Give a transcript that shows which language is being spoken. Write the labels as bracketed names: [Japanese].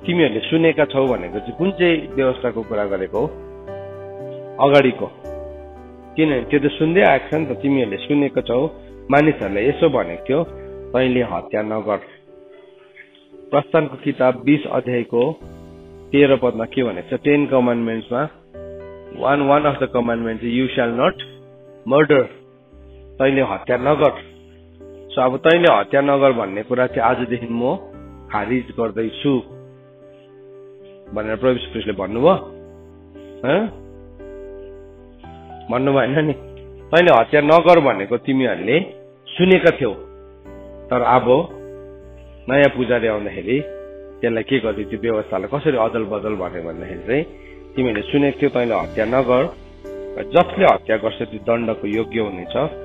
[Nepali] तिमीहरूले सुनेका छौ भनेको चाहिँ कुन चाहिँ व्यवस्थाको कुरा गरेको हो? अगाडिको। किनभने त्यो त सुन्दै आएको छ नि त। तिमीहरूले सुनेको छौ, मानिसहरूलाई यसो भनेको थियो, तैँले हत्या नगर। प्रस्थानको किताब 20 अध्यायको 13 पदमा के भनेको छ? [English] 10 कमान्डमेन्ट्समा one of the commandments is you shall not murder. [Nepali] तैँले हत्या नगर। सो अब तैँले हत्या नगर भन्ने कुरा चाहिँ आजदेखि म खारिज गर्दैछु भनेर प्रभु यीशु ख्रीष्टले भन्नुभयो। भन्नुभयो होइन नि? तैँले हत्या नगर भनेको तिमीहरूले सुनेका थियौ, तर अब नयाँ पुजारी आउँदाखेरि त्यसलाई के गर्दै त्यो व्यवस्थालाई कसरी अदल बदल भन्यो भन्दाखेरि चाहिँ तिमीहरूले सुनेको थियौ तैँले हत्या नगर, जसले हत्या गर्छ त्यो दण्डको योग्य हुनेछ।